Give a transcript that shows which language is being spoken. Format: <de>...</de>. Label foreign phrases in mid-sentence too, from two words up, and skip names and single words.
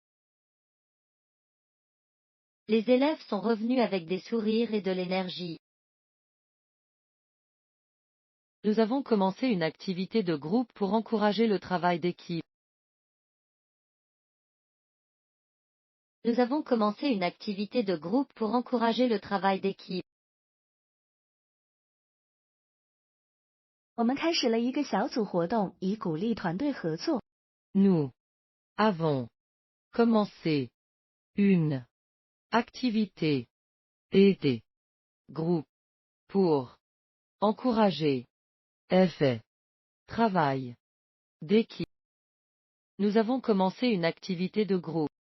<fr>Les élèves sont revenus avec des sourires et de l'énergie. Nous avons commencé une activité de groupe pour encourager le travail d'équipe. Nous avons commencé une activité de groupe pour encourager le travail d'équipe.</fr> <zh>我们开始了一个小组活动，以鼓励团队合作。</zh> <fr>Nous avons commencé une activité et des groupes pour encourager travail d'équipe. Nous avons commencé une activité de groupe.</fr>